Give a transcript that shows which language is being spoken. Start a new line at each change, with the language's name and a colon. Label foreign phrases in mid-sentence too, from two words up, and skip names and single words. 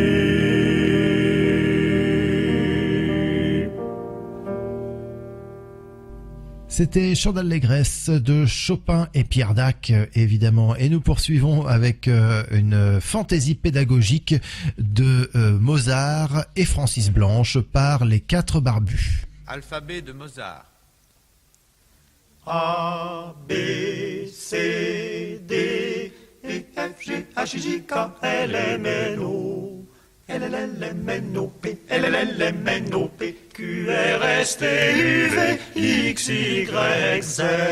French: C'était Chant d'allégresse de Chopin et Pierre Dac, évidemment. Et nous poursuivons avec une fantaisie pédagogique de Mozart et Francis Blanche par les Quatre Barbus. Alphabet de Mozart. A, B, C, D, E, F, G, H, J, K, L, M, N, O. L, L, L, M, N, O, P, L, L, L, M, N, O, P, Q, R, S, T, U, V, X, Y, Z.